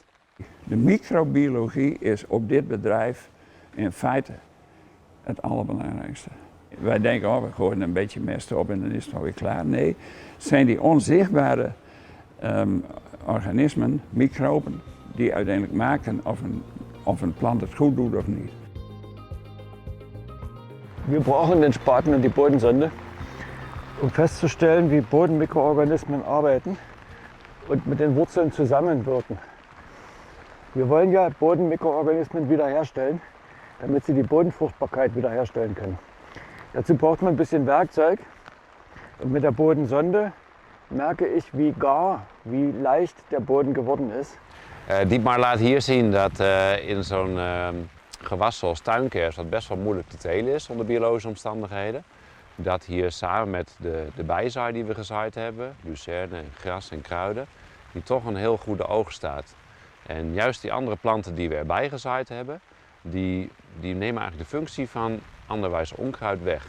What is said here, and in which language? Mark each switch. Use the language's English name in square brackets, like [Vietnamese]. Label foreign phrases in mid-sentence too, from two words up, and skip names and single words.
[Dutch] De microbiologie is op dit bedrijf in feite het allerbelangrijkste. Wij denken, oh, we gooien een beetje mest op en dan is het alweer klaar. Nee, het zijn die onzichtbare organismen, microben, die uiteindelijk maken of een plant het goed doet of niet. [German] Wir brauchen den Spaten und die Bodensonde, um festzustellen, wie Bodenmikroorganismen arbeiten und mit den Wurzeln zusammenwirken. Wir wollen ja Bodenmikroorganismen wiederherstellen, damit sie die Bodenfruchtbarkeit wiederherstellen können. Dazu braucht man ein bisschen Werkzeug und mit der Bodensonde merke ich, wie leicht der Boden geworden ist. [Dutch] Dietmar laat hier zien dat in zo'n gewas zoals tuinkers, wat best wel moeilijk te telen is onder biologische omstandigheden, dat hier samen met de bijzaai die we gezaaid hebben, lucerne, gras en kruiden, die toch een heel goede oogst staat. En juist die andere planten die we erbij gezaaid hebben, die nemen eigenlijk de functie van anderwijs onkruid weg.